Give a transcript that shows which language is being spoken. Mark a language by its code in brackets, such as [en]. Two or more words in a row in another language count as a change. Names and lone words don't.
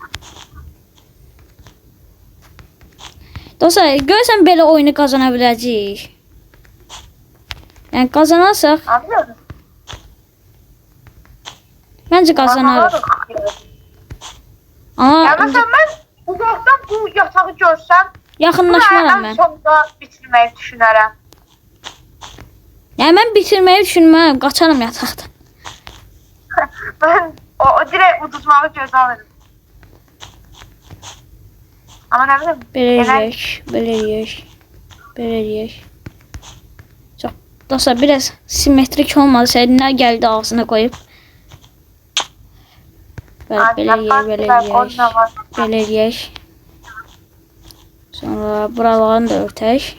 [az] Dostlar, görürsən belə oyunu qazana biləcəyik. Yəni qazanarsak, Anladın? məncə qazanarıq. Ya Amma [tr] mesela ben uzaktan bu yatağı görsem [az] yaxınlaşmaram [tr] en [az] mən. [tr] sonunda bitirmeyi düşünürəm. [az] Yəni mən bitirməyi düşünmürəm, qaçarım yataqdan. [tr] Ben o direkt uduzmağı göze alırım. Ama ne bileyim. [az] Belə eləyək. Çox dostlar, biraz simmetrik olmadı. Səninə gəldi ağzına qoyub. Belə eləyək. Sonra buralarını da örtək.